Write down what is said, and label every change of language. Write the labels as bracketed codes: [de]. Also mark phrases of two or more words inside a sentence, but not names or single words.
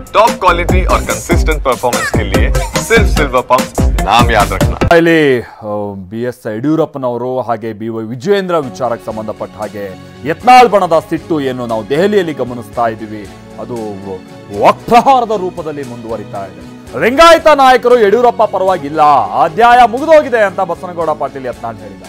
[en] top quality [hi] और [en] consistent performance [hi] के लिए सिर्फ सिल्वर पंप नाम याद रखना। [kn] ಇಲ್ಲಿ BS ಯಡಿಯೂರಪ್ಪನವರು ಹಾಗೆ BY ವಿಜಯೇಂದ್ರ ವಿಚಾರಕ್ಕೆ ಸಂಬಂಧಪಟ್ಟ ಹಾಗೆ ಯತ್ನಾಳ್ ಬಣದ ಸಿಟ್ಟು ಏನು ನಾವು ದೆಹಲಿಯಲ್ಲಿ ಗಮನಿಸ್ತಾ ಇದ್ದೀವಿ, ಅದು ವಕ್ರಹಾರದ ರೂಪದಲ್ಲಿ ಮುಂದುವರಿತಾ ಇದೆ. ಲಿಂಗಾಯತ ನಾಯಕರು ಯಡಿಯೂರಪ್ಪ ಪರವಾಗಿಲ್ಲ, ಅಧ್ಯಾಯ ಮುಗಿದೋಗಿದೆ ಅಂತ ಬಸನಗೌಡ ಪಾಟೀಲ್ ಯತ್ನಾಳ್ ಹೇಳಿದ್ದಾರೆ.